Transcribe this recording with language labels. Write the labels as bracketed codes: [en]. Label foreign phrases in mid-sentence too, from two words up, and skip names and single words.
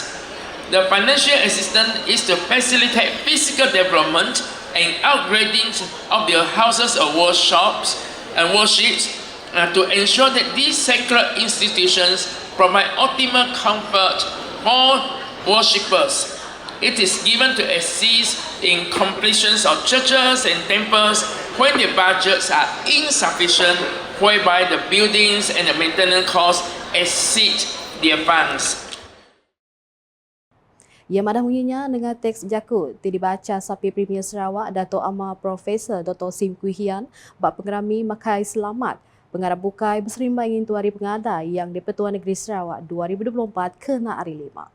[en] The financial assistance is to facilitate physical development and upgrading of the houses of workshops and worships to ensure that these sacred institutions provide optimal comfort for worshippers. It is given to assist in completions of churches and temples when the budgets are insufficient, whereby the buildings and the maintenance costs exceed their funds. [iba] Ia madah bunyinya dengan teks jakut dibaca sapi Premier Sarawak Dato' Amar Profesor Dr. Sim Kui Hian bak pengerami Makai Selamat pengarap bukai berserimbang ingin tuari pengada yang di Pertuan Negeri Sarawak 2024 kena hari 5.